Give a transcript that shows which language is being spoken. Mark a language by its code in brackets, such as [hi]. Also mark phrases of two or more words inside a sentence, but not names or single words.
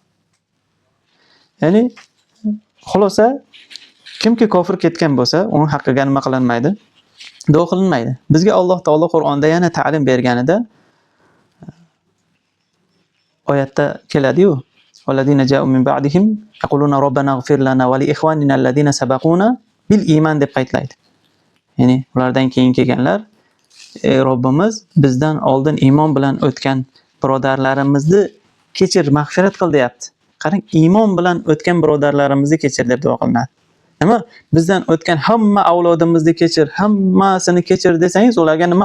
[uz] Ya'ni xulosa, kimki kofir ketgan bo'lsa, uning haqqiga nima qilinmaydi? Duo qilinmaydi. Bizga Alloh taolo Qur'onda yana ta'lim berganida oyatda keladi-yu: [ar] "والذين جاءوا من بعدهم يقولون ربنا اغفر لنا ولإخواننا الذين سبقونا بالإيمان" [uz] deb qaytlaydi. Ya'ni ulardan keyin kelganlar, "Ey Robbimiz, bizdan oldin iymon bilan o'tgan birodarlarimizni kechir, mag'firat qil" deyapti. Qarang, iymon bilan o'tgan birodarlarimizni kechir deb duo qilinadi. Nima? Bizdan o'tgan hamma avlodimizni kechir, hammasini kechir desangiz, ularga nima?